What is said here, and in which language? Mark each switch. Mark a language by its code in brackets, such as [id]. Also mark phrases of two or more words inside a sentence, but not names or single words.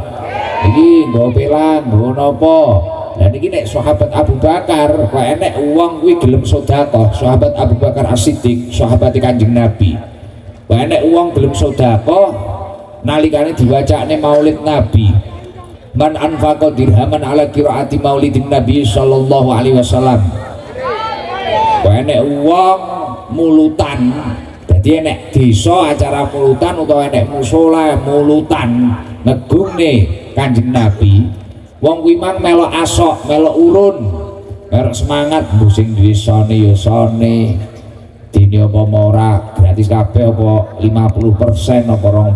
[jv] Iki nggo pelang, nggo napa. Lah niki nek sahabat Abu Bakar kok enek wong kuwi gelem sedekah, sahabat Abu Bakar As-Siddiq, sahabat Kanjeng Nabi. Kok enek wong gelem sedekah nalikane diwacane Maulid Nabi. [ar] من أنفق درهما على قراءة مولد النبي صلى الله عليه وسلم. [jv] Kok enek wong mulutan. Dadi enek desa acara mulutan utawa enek musala mulutan negungne Kanjeng Nabi wong kuwi mang melok asok melok urun merek semangat mbuh sing duwe sone ya sone dene apa ora gratis kabeh apa 50% apa